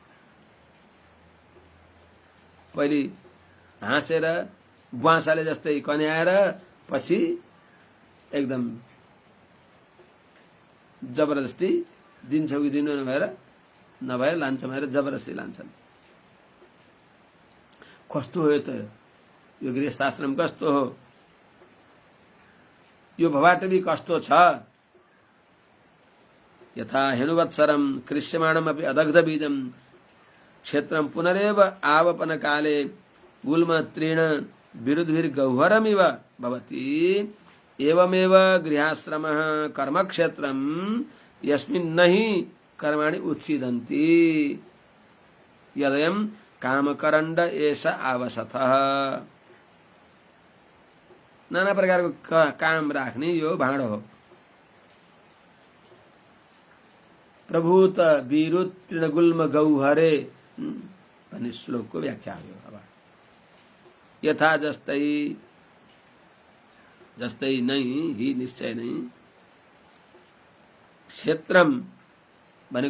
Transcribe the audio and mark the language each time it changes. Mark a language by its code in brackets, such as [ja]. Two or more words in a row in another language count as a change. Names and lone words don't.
[ne] पहिले हाँसेर बुवासाले जस्तै कन्याएर पछि एकदम जबरजस्ती दिन्छौ कि दिनु नभएर लान्छ भनेर जबरजस्ती लान्छन्। कस्तो हो त यो गृहस्थाश्रम, कस्तो हो यो भवाटवी, कस्तो छ। [sa] यथा हेनुवत्सरम कृष्यमाणम अपि अदग्ध बीजम क्षेत्रम पुनरेव आवपन काले गुल्म तृण विरुद्धिर गौहरमिव भवति। एवमेव गृहाश्रमः कर्मक्षेत्रम यस्मिन् नहि कर्माणि उत्सीदन्ति यदयं कामकरण्ड एष आवसतः। [ne] नाना प्रकारको काम राख्ने यो भाँडो हो। [sa] प्रभूत विरुद्ध तृणगुल्म गौहरे [ne] भन्ने श्लोकको व्याख्या हो। अब यथा जस्तै नै हि निश्चय नै क्षेत्रम भनेको